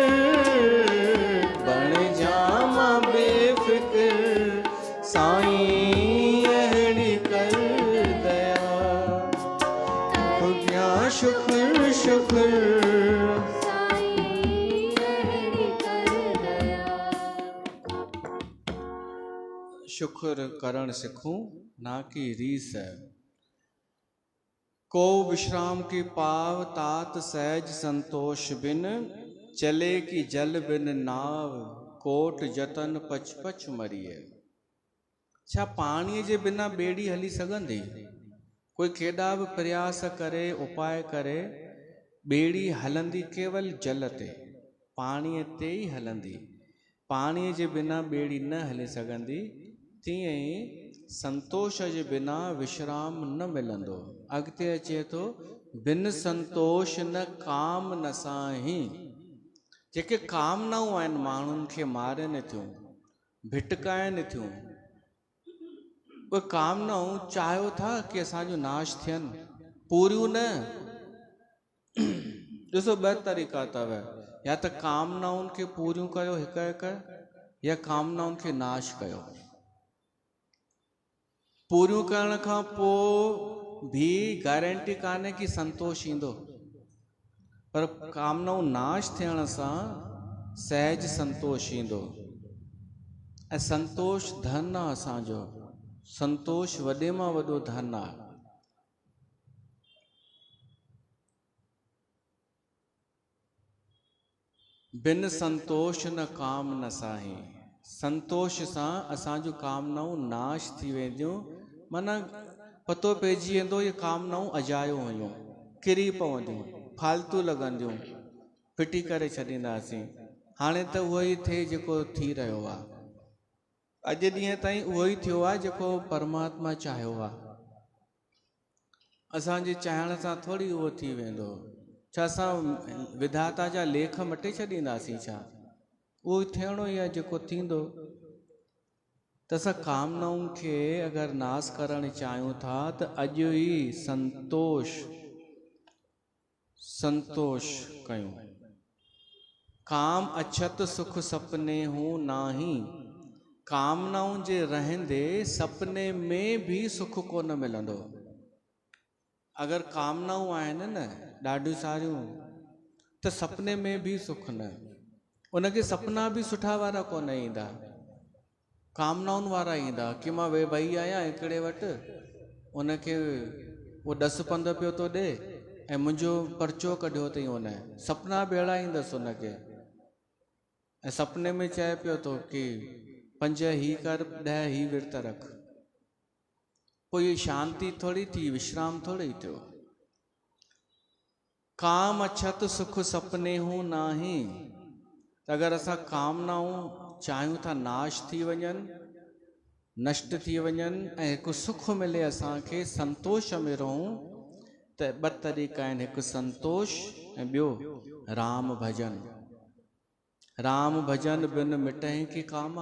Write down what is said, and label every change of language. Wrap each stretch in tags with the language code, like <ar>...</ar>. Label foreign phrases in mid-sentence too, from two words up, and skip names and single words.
<sd>बण जामा बेफ़िक्र, साईं अहिड़ी कर दया, ख़ुदा शुक्र शुक्र, साईं अहिड़ी कर दया। शुक्र करण सिखूं ना कि रीस।</sd> <awa>को विश्राम की पाव तात सहज संतोष बिन, चले की जल बिन नाव, कोट जतन पच पच मरिए।</awa> <sd>छा पाणीअ जे बिना ॿेड़ी हली सघंदी? कोई केॾा बि प्रयास करे, उपाय करे, ॿेड़ी हलंदी केवल जल ते, पाणीअ ते ई हलंदी। पाणीअ जे बिना ॿेड़ी न हली सघंदी। तीअं ई संतोष जे बिना विश्राम न मिलंदो। अॻिते अचे थो,</sd> <awa>बिन संतोष न काम न साही।</awa> <sd>जेके कामनाऊं आहिनि माण्हुनि खे मारनि थियूं, भिटकाइनि थियूं, उहे कामनाऊं चाहियो था कि असांजो नाश थियनि, पूरियूं न। ॾिसो ॿ तरीक़ा अथव, या त कामनाउनि खे पूरियूं कयो हिक हिक, या कामनाउनि खे नाश कयो। पूरियूं करण खां पोइ भी गारंटी कान्हे कि संतोष ईंदो, पर कामनाऊं नाश थियण सां सहज संतोष ईंदो। ऐं संतोष धन आहे असांजो, संतोष वॾे मां वॾो धन आहे।</sd> <awa>बिन संतोष न काम न साही।</awa> <sd>संतोष सां असांजूं कामनाऊं नाश थी वेंदियूं, माना पतो पइजी वेंदो ये कामनाऊं अजायो हुयूं, किरी पवंदियूं, फालतू लॻंदियूं, फिटी करे छॾींदासीं। हाणे त उहो ई थिए जेको थी रहियो आहे। अॼु ॾींहं ताईं उहो ई थियो आहे जेको परमात्मा चाहियो आहे। असांजे चाहिण सां थोरी उहो थी वेंदो। छा असां विधाता जा लेख मटे छॾींदासीं छा? उहो थियणो ई आहे जेको थींदो। त असां कामनाउनि खे अगरि नाश करणु चाहियूं था त अॼु ई संतोष कयूं।</sd> <awa>काम अछत सुख सपने हूं नाही।</awa> <sd>कामनाउनि जे रहंदे सपने में भी सुख कोन मिलंदो। अगरि कामनाऊं आहिनि न ॾाढियूं सारियूं, त सपने में भी सुख न। उनखे सपना भी सुठा वारा कोन ईंदा, कामनाउनि वारा ईंदा कि मां वेही आहियां हिकिड़े वटि, उनखे उहो 10 पंध पियो थो ॾे ऐं मुंहिंजो पर्चो कढियो अथई हुन। सपना बेड़ा ईंदसि उनखे, ऐं सपने में चए पियो थो कि 5 ही कर, 10 ही विर्त रख। पोइ ये शांति थोड़ी थी, विश्राम थोड़ी थियो।</sd> <awa>काम अछत सुख सपने हूं नाही।</awa> <sd>अगरि असां कामनाऊं चाहियूं था नाश थी वञनि, नष्ट थी वञनि ऐं हिकु सुख मिले असांखे, संतोष में रहूं, त 2 तरीक़ा आहिनि। हिकु संतोष ऐं ॿियो राम भजन।</sd> <awa>राम भजन बिन मिटहि की कामा।</awa>